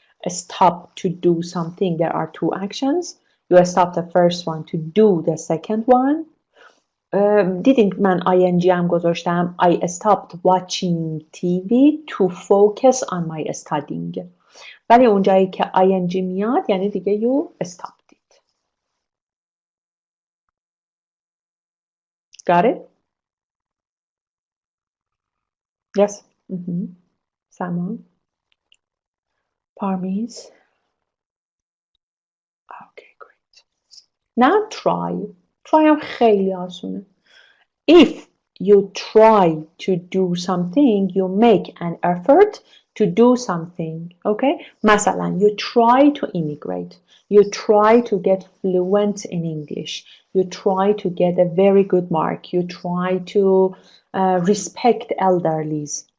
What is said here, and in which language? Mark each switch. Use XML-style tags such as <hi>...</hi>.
<en>Stop to do something. There are two actions. You stop the first one to do the second one.</en> <fa>Didn't من ing هم گذاشتم.</fa> <en>I stopped watching TV to focus on my studying.</en> <fa>ولی اونجایی که ing میاد یعنی دیگه</fa> <en>you stopped it. Got it? Yes. Sama. Parmis. Okay, great. Now try.</en> <fa>Try هم خیلی آسونه.</fa> <en>If you try to do something, you make an effort to do something. Okay? مثلا, you try to immigrate. You try to get fluent in English. You try to get a very good mark. You try to respect elderlies.</en>